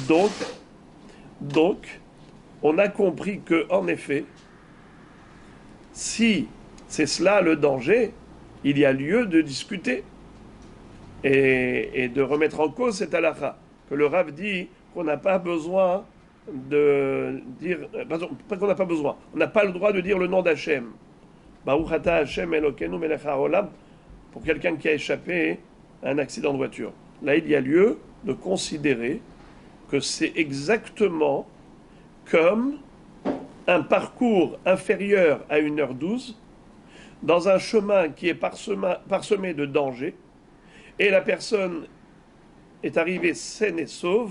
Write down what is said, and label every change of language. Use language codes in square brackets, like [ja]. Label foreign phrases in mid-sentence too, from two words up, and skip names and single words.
[fr] Donc, on a compris que, en effet, si c'est cela le danger, il y a lieu de discuter et de remettre en cause cette halakha. Que le Rav dit qu'on n'a pas besoin de dire, pas qu'on n'a pas besoin, on n'a pas le droit de dire le nom d'Hachem. [he] ברוך אתה השם אלוקינו מלך העולם, [fr] pour quelqu'un qui a échappé à un accident de voiture. Là, il y a lieu de considérer que c'est exactement comme un parcours inférieur à 1h12 dans un chemin qui est parsemé de dangers, et la personne est arrivée saine et sauve.